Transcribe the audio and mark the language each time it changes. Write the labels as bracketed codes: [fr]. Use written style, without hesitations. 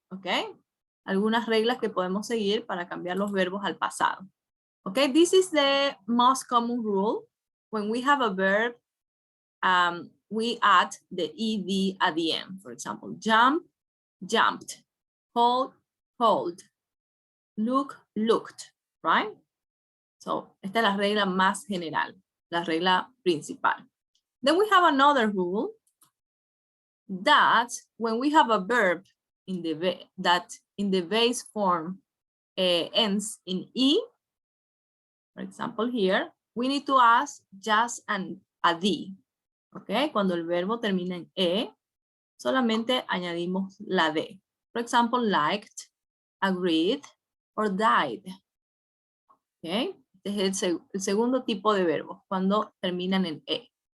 [es] Okay, algunas reglas que podemos seguir para cambiar los verbos al pasado. [en] Okay, this is the most common rule. When we have a verb, we add the ed at the end. For example, jump, jumped, hold, hold, look, looked, right? [es] So, esta es la regla más general, la regla principal. [en] Then we have another rule that when we have a verb in the base form ends in e, for example here, we need to add just a d, okay? [es] Cuando el verbo termina en e, solamente añadimos la d. [en] For example, liked, agreed, or died. [es] Okay, este es el segundo tipo de verbo, cuando terminan en e.